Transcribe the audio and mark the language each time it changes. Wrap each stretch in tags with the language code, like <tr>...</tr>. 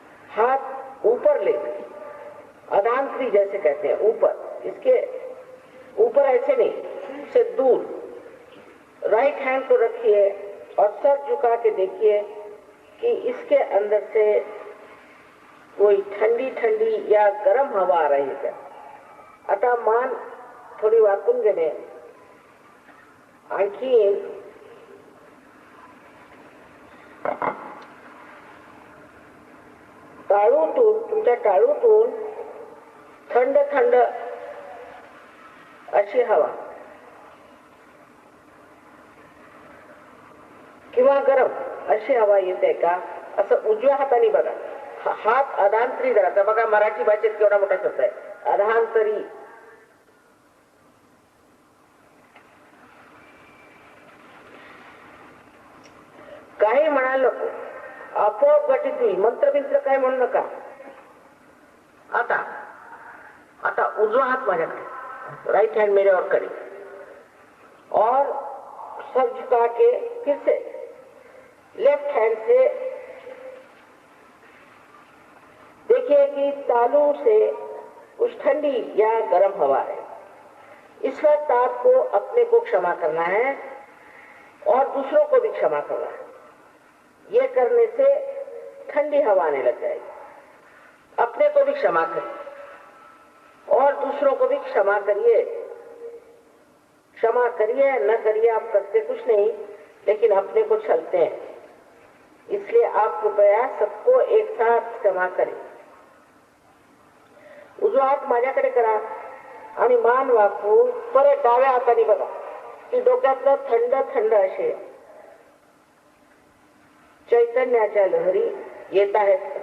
<hi>हाथ ऊपर ले, अधांतरी जैसे कहते हैं, ऊपर, इसके ऊपर ऐसे नहीं, से दूर राइट हैंड को रखिए और सर झुका के देखिए कि इसके अंदर से कोई ठंडी ठंडी या गर्म हवा आ रही है.</hi> <mr>आता मान थोडी वाकून घेणे, आणखी टाळूतून, तुमच्या टाळूतून थंड थंड अशी हवा किंवा गरम अशी हवा येते का, असं उजव्या हाताने बघा. हात अधांतरी धरा. बघा मराठी भाषेत केवढा मोठा शब्द आहे, अधांतरी. काही म्हणाल नको, आपोआप गटीत होईल. मंत्रबिंत्र काय म्हणू नका. आता आता उजवा हात माझ्याकडे,</mr> <hi>राइट हैंड मेरे और करी, और सर झुका के फिर से लेफ्ट हैंड से देखिए कि तालू से कुछ ठंडी या गर्म हवा है. इस वक्त आपको अपने को क्षमा करना है और दूसरों को भी क्षमा करना है. ये करने से ठंडी हवा आने लग जाएगी. अपने को भी क्षमा करिए और दूसरों को भी क्षमा करिए. क्षमा करिए न करिए, आप करते कुछ नहीं, लेकिन अपने को छलते हैं. इसलिए आप कृपया सबको एक साथ क्षमा करें.</hi> <mr>उजवा हात माझ्याकडे करा आणि मान वाकवून परत डाव्या हाताने बघा की डोक्यातलं थंड थंड असे चैतन्याच्या लहरी येत आहेत.</mr>